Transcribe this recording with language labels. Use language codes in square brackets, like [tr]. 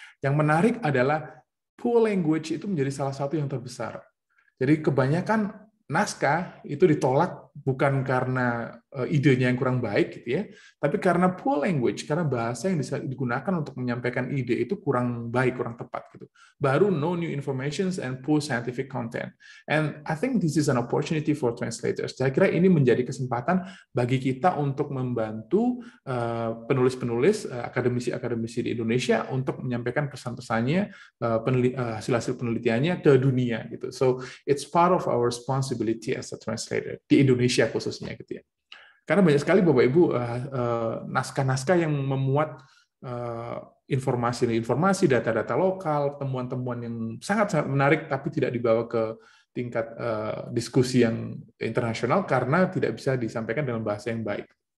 [id] Yang menarik adalah [en] pool language [id] itu menjadi salah satu yang terbesar. Jadi kebanyakan naskah itu ditolak bukan karena idenya yang kurang baik gitu ya, tapi karena [en] poor language, [id] karena bahasa yang digunakan untuk menyampaikan ide itu kurang baik, kurang tepat gitu. Baru [en] no new informations and poor scientific content. And I think this is an opportunity for translators. [id] Saya kira ini menjadi kesempatan bagi kita untuk membantu penulis-penulis, akademisi-akademisi di Indonesia untuk menyampaikan pesan-pesannya, hasil-hasil penelitiannya ke dunia gitu. [en] So it's part of our responsibility as a translator [id] di Indonesia khususnya gitu ya. Karena banyak sekali Bapak Ibu naskah-naskah yang memuat informasi, data-data lokal, temuan-temuan yang sangat-sangat menarik tapi tidak dibawa ke tingkat diskusi yang internasional karena tidak bisa disampaikan dalam bahasa yang baik.